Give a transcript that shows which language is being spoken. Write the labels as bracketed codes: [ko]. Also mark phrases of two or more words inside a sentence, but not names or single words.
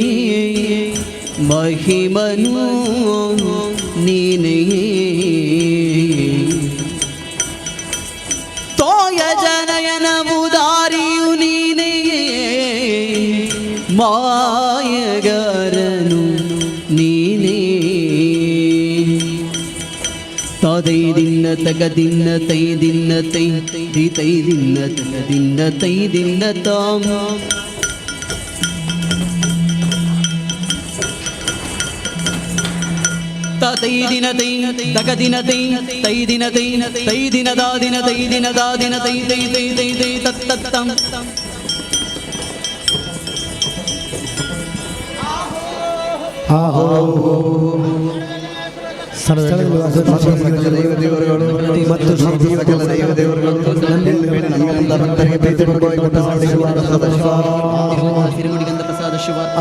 [kn] ಮಹಿಮನು ನೀನೇ ತೋಯ ಜನಯನ ಉದಾರಿಯು ನೀನೇ ಮಾಯಗಾರನು ನೀನೇ ತೈ ದಿನ ತಗ ದಿನ ತೈ ದಿನ ತೈ ದಿ ತೈ ದಿನ ತಗ ದಿನ ತೈ ದಿನ ತಾಮ ತೈ ದಿನ ತೈ ತಗ ದಿನ ತೈ ತೈ ದಿನ ತೈ ತೈ ದಿನ ದಾ ದಿನ ತೈ ದಿನ ದಾ ದಿನ ತೈ ತೈ ತೈ ತೈ ತೈ ತತ್ ತತ್ ತಂ ದೇವರುಗಳು ಮತ್ತು ಸಕಲ ದೈವ ದೇವರುಗಳು ನಮ್ಮೆಲ್ಲ ಭಕ್ತರಿಗೆ ಪ್ರೀತಿ ಸಿರಿಮುಡಿಗಂಧ ಪ್ರಸಾದ ಶಿವ